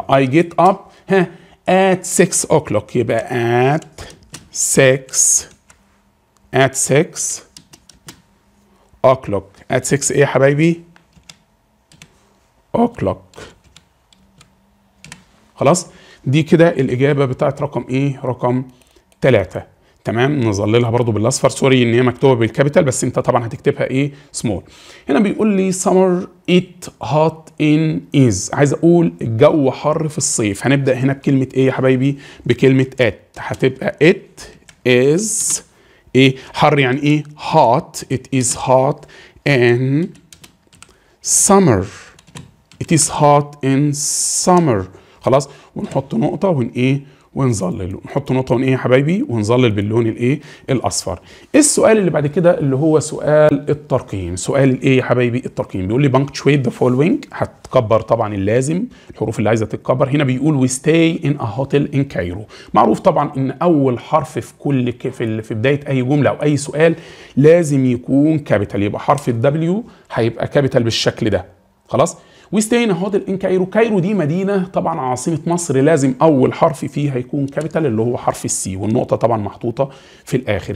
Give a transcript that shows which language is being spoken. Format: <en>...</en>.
<en>I get up ها at 6 o'clock.</en> <ar>يبقى</ar> <en>at 6 o'clock. at 6</en> <ar>ايه يا حبايبي؟</ar> <en>o'clock.</en> <ar>خلاص؟ دي كده الإجابة بتاعت رقم إيه؟ رقم 3. تمام؟ نظللها برضو بالأصفر. سوري إن هي مكتوبة بالكابيتال بس أنت طبعا هتكتبها إيه؟ سمول.</ar> <en>هنا بيقول لي summer it hot in is.</en> <ar>عايز أقول الجو حر في الصيف. هنبدأ هنا بكلمة إيه يا حبايبي؟ بكلمة it. هتبقى</ar> <en>it is</en> <ar>إيه؟ حر يعني إيه؟</ar> <en>hot. it is hot in summer. it is hot in summer.</en> <ar>خلاص، ونحط نقطة ونظلل. نحط نقطة يا حبايبي ونظلل باللون الأصفر. السؤال اللي بعد كده اللي هو سؤال الترقيم. سؤال الإيه يا حبايبي؟ الترقيم. بيقول لي</ar> <en>punctuate the following.</en> <ar>هتكبر طبعا اللازم، الحروف اللي عايزة تتكبر. هنا بيقول</ar> <en>we stay in a hotel in Cairo.</en> <ar>معروف طبعا إن أول حرف في بداية أي جملة أو أي سؤال لازم يكون كابيتال. يبقى حرف الدبليو هيبقى كابيتال بالشكل ده. خلاص؟</ar> <en>Westin hotel in Cairo.</en> <ar>كايرو دي مدينه طبعا عاصمه مصر، لازم اول حرف فيها يكون كابيتال اللي هو حرف السي، والنقطه طبعا محطوطه في الاخر.</ar>